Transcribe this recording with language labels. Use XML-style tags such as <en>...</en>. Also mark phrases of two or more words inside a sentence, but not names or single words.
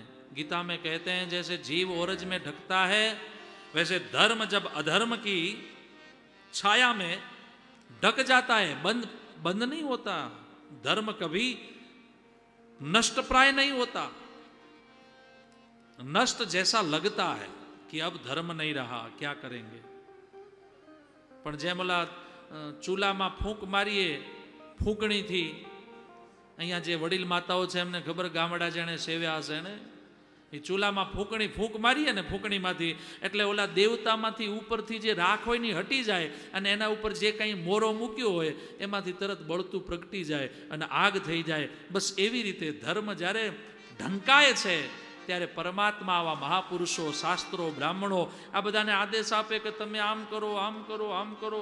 <hi>गीता में कहते हैं जैसे जीव ओरज में ढकता है, वैसे धर्म जब अधर्म की छाया में ढक जाता है, बंद नहीं होता. धर्म कभी नष्ट प्राय नहीं होता. नष्ट जैसा लगता है कि अब धर्म नहीं रहा, क्या करेंगे.</hi> <gu>પણ જેમ ઓલા ચૂલ્હા માં ફૂંક મારીએ, ફૂંકણી થી, અહીંયા જે વડીલ માતાઓ છે એમને ખબર, ગામડા જેણે સેવ્યા હશે ને, એ ચૂલામાં ફૂંક મારીએ ને ફૂંકણીમાંથી, એટલે ઓલા દેવતામાંથી ઉપરથી જે રાખ હોય ને હટી જાય અને એના ઉપર જે કંઈ મોરો મૂક્યો હોય એમાંથી તરત બળતું પ્રગટી જાય અને આગ થઈ જાય. બસ એવી રીતે ધર્મ જ્યારે ઢંકાય છે ત્યારે પરમાત્મા આવા મહાપુરુષો, શાસ્ત્રો, બ્રાહ્મણો આ બધાને આદેશ આપે કે તમે આમ કરો, આમ કરો, આમ કરો.</gu>